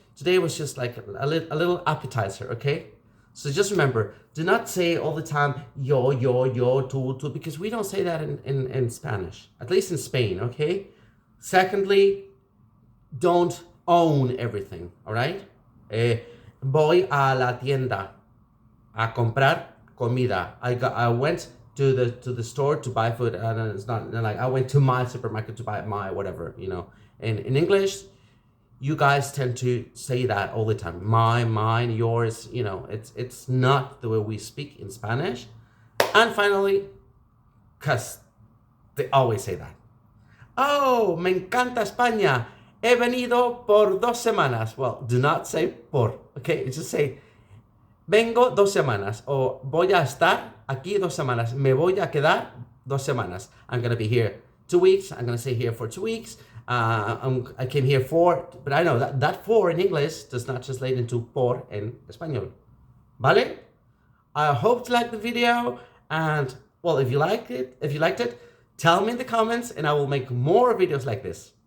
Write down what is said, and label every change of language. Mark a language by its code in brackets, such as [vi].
[en] Today was just like a little appetizer, okay? So just remember, do not say all the time, yo, tú, because we don't say that in Spanish, at least in Spain, okay? Secondly, don't own everything, all right? [es] Voy a la tienda a comprar comida. [en] I went to the store to buy food, and it's not like I went to my supermarket to buy my whatever, In English, you guys tend to say that all the time. My, mine, yours, it's not the way we speak in Spanish. And finally, because they always say that. [es] Oh, me encanta España. He venido por 2 semanas. [en] Well, do not say por, okay? Just say, [es] vengo 2 semanas. O voy a estar aquí 2 semanas. Me voy a quedar 2 semanas. [en] I'm going to be here 2 weeks. I'm going to stay here for 2 weeks. I came here for, but I know that for in English does not translate into por in Español. [es] ¿Vale? [en] I hope you liked the video, and well, if you liked it, tell me in the comments and I will make more videos like this.